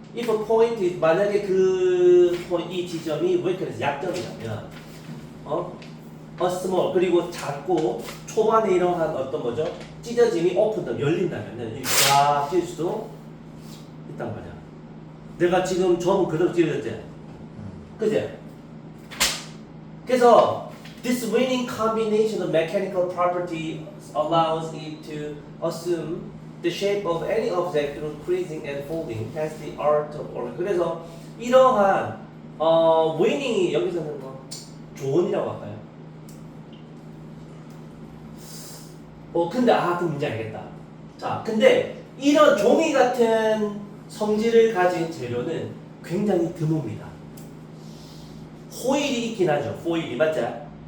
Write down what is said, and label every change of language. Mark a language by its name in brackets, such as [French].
[English] if a point [Korean] 만약에 이 지점이 weakness 약점이라면 a small 그리고 작고 초반에 이러한 어떤 뭐죠? 찢어짐이 open 열린다면은 이렇게 쫙 찢을 수도 있단 말이야. 내가 지금 점은 그대로 찢어졌지? 그지? 그래서 [English] this winning combination of mechanical property allows it to assume the shape of any object through creasing and folding. Hence the art of origami. [Korean] 그래서 이러한 winning이 여기서는 뭐 조언이라고 할까요? 근데 그 문제 알겠다. 자, 근데 이런 종이 같은 성질을 가진 재료는 굉장히 드뭅니다. 호일이 있긴 하죠. 호일이 맞죠?